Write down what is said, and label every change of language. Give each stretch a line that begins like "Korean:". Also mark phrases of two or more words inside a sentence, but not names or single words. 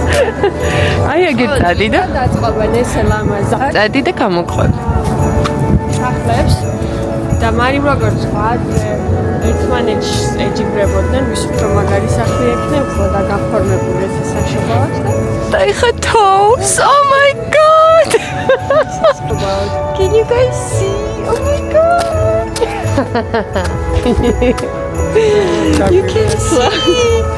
Georgian: აი ეგეთ წადი და აწყობენ ესე ლამაზად წადი და გამოყვებ. სახლებს და მარიმ როგორც ვთქვათ, ერთმანეთს ეჯიბრებოდნენ, ვის უფრო მაგარი სახლი ექნებოდა გაფორმებული ესე საშობაოდ და ეხა თოვს.
English: Oh my god! Can you guys see? Oh my god! You can see.